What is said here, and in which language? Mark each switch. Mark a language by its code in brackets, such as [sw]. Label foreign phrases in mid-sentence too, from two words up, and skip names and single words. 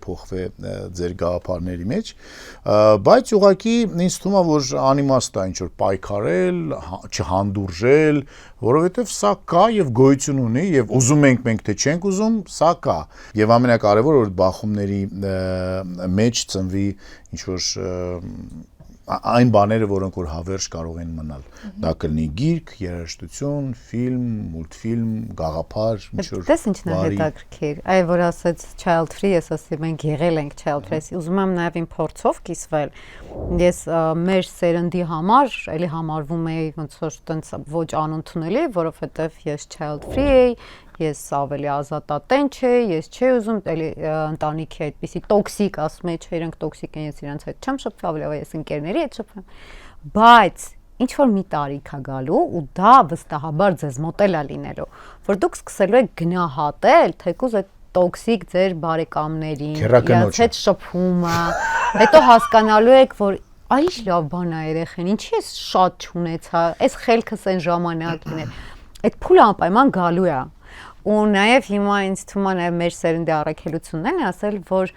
[hy] փոխվել ձեր գաղափարների մեջ, բայց ուղղակի ինձ թվում է, որ անիմաստ է ինչ որ պայքարել, չհանդուրժել, որովհետեւ սա կա եւ գոյություն ունի եւ ուզում ենք մենք թե չենք ուզում, սա կա։ Եվ ամենակարևորը որ բախումների մեջ ծնվի ինչ որ այն բաները, որոնք որ հավերժ կարող են մնալ։ Դա կլինի գիրք, երաժշտություն, ֆիլմ, մուլտֆիլմ, գաղափար, ինչ որ։ Դες ինչն է հետաքրքիր։ Այ որ ասած [en] child free, [hy] ես ասեմ մենք եղել ենք [en] child free։ [hy] Ուզում եմ նաև իմ փորձով կիսվել։ Ես մեր սերնդի համար էլի համարվում էի ոնց որ տենց ոչ անընդունելի, որովհետև ես [en] child free [hy] էի, ես ավելի ազատատենչ էի, ես չէի ուզում էլի ընտանիքի այդպիսի տոքսիկ ասում էի, չէ, իրենք տոքսիկ են, ես իրանց հետ չեմ շփվել, ավելի ես ընկերների հետ շփվում։ Բայց ինչ որ մի տարիք է գալու ու դա վստահաբար ձեզ մոտել է լինելու, որ դուք սկսելու եք գնահատել, թեկուզ այդ տոքսիկ ձեր բարեկամներին, իրենց հետ շփումը, հետո հասկանալու եք, որ այ ինչ լավ բան է երեխեն, ինչի ես շատ չունեցա, այս խելքս այն ժամանակին է։ Այդ փուլը անպայման գալու է։ Ու նաև հիմա ինձ թվում է նաև մեր սերնդի առաքելությունն են ասել, որ